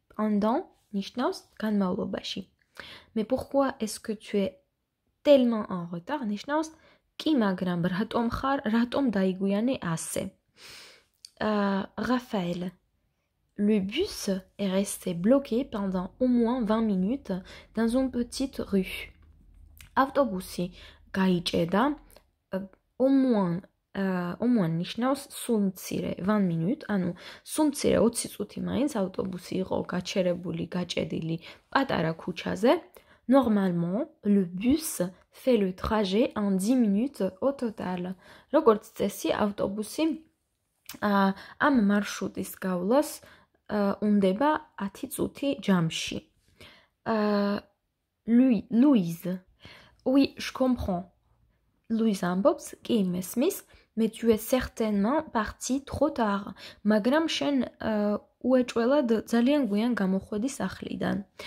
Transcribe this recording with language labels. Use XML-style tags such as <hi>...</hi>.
<ka>Pendant ნიშნავს განმავლობაში.</ka> <fr>Mais pourquoi est-ce que tu es tellement en retard? ნიშნავს კი, მაგრამ რატომ დაიგვიანე ასე? Raphaël. Le bus est resté bloqué pendant au moins 20 minutes dans une petite rue.</fr> <ka>Автобуси გაიჭედა</ka> <fr>au moins</fr> <ka>ნიშნავს სულმცირე</ka> <fr>20 minutes,</fr> <ka>ანუ სულმცირე 20 წუთი მაინც ავტობუსი იყო გაჩერებული, გაჭედილი პატარა ქუჩაზე.</ka> <fr>Normalement, le bus fait le trajet en 10 minutes au total.</fr> <ka>როგორც წესი, ავტობუსი ამ მარშრუტის გავლას უნდება 10 წუთი ჯამში.</ka> <fr>Louise. Oui, je comprends.</fr> <ka>Louise ამბობს, კი, მესმის,</ka> <fr>mais tu es certainement parti trop tard.</fr> <ka>მაგრამ შენ უეჭველად ძალიან გვიან გამოხვედი სახლიდან.</ka>